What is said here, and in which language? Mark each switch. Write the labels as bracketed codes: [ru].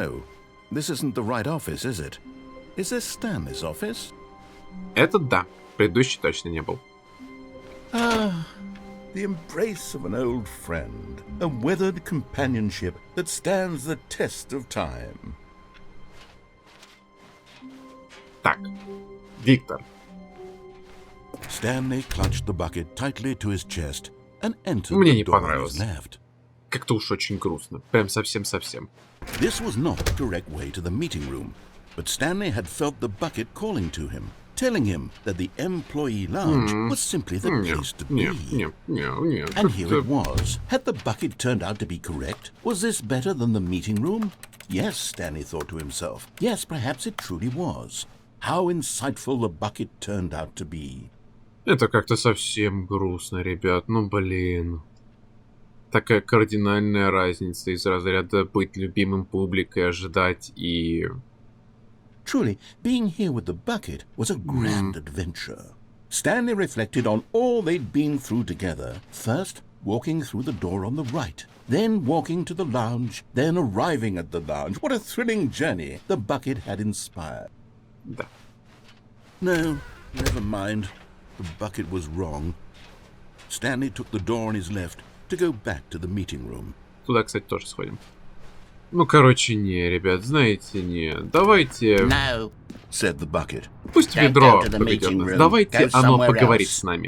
[en] No, this isn't the right office, is it? Is this Stanley's office? [ru] Этот да, предыдущий точно не был. [en] Ah, the embrace of an old friend, a weathered companionship that stands the test of time. [ru] Так, Виктор. [en] Stanley clutched the bucket tightly to his chest and entered [ru] Мне [en] the [ru] не [en] door on [ru] понравилось. [en] his left. [ru] Как-то уж очень грустно. Прям совсем-совсем. [en] This was not the direct way to the meeting room, but Stanley had felt the bucket calling to him, telling him that the employee lounge was simply the place to be. And here it was. Had the bucket turned out to be correct? Was this better than the meeting room? Yes, Stanley thought to himself. Yes, perhaps it truly was. How insightful the bucket turned out to be. [ru] Это как-то совсем грустно, ребят. Ну, блин. Такая кардинальная разница из разряда быть любимым публикой, ожидать и... [en] Truly, being here with the bucket was a grand adventure. Stanley reflected on all they'd been through together. First, walking through the door on the right. Then walking to the lounge. Then arriving at the lounge. What a thrilling journey the bucket had inspired. [ru] Да. [en] No, never mind. The bucket was wrong. Stanley took the door on his left to go back to the meeting room. [ru] Туда, кстати, тоже сходим. Ну, короче, не, ребят, знаете, не. Давайте... [en] No, said the bucket. [ru] Пусть ведро поведет нас. Давайте оно поговорит с нами.